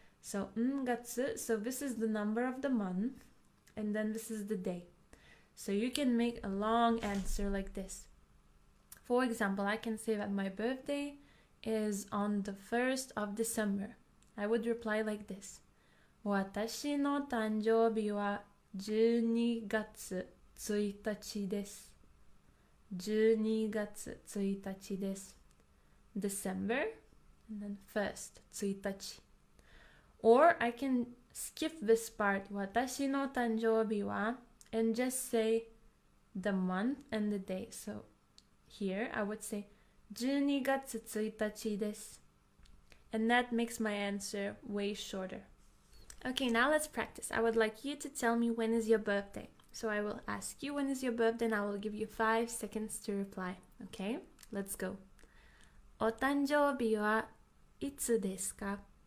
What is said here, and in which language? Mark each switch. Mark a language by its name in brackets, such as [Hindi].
[English] So, 月, so this is the number of the month, and then this is the day. So you can make a long answer like this. For example, I can say that my birthday is on the 1st of December. I would reply like this. [Japanese] 私の誕生日は12月1日です。 12月1日です。 [English] December, and then 1st, 1日. Or I can skip this part, [Japanese] 私の誕生日は, [English] and just say the month and the day. So here I would say [Japanese] 12月1日です. [English] And that makes my answer way shorter. Okay, now let's practice. I would like you to tell me when is your birthday. So I will ask you when is your birthday and I will give you 5 seconds to reply. Okay, let's go. [Japanese] お誕生日はいつですか?